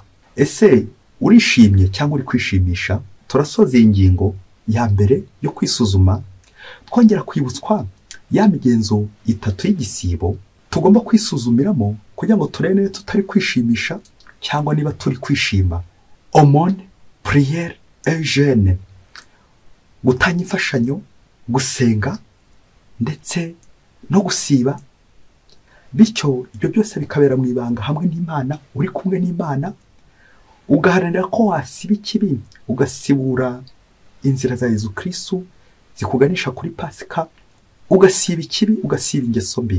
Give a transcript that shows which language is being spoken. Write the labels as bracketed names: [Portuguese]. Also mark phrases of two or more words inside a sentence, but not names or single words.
[Kinyarwanda] Ese urishimye cyangwa uri kwishimisha? Turasoza iyi ngingo ya mbere yo kwisuzuma, twongera kwibutswa ya migenzo 3 y'igisibo tugomba kwisuzumiramo kugira ngo turebe niba tutari kwishimisha cyangwa niba turi kwishima. [French] Aumône, prière et jeûne, [Kinyarwanda] gutanga imfashanyo, gusenga ndetse no gusiba. Bityo ibyo byose bikabera mu ibanga hamwe n'Imana, uri kumwe n'Imana, ugaharanira ko wasiba ikibi, ugasibura inzira za Yezu Kristo zikuganisha kuri Pasika, ugasiba ikibi, ugasiba ingeso mbi.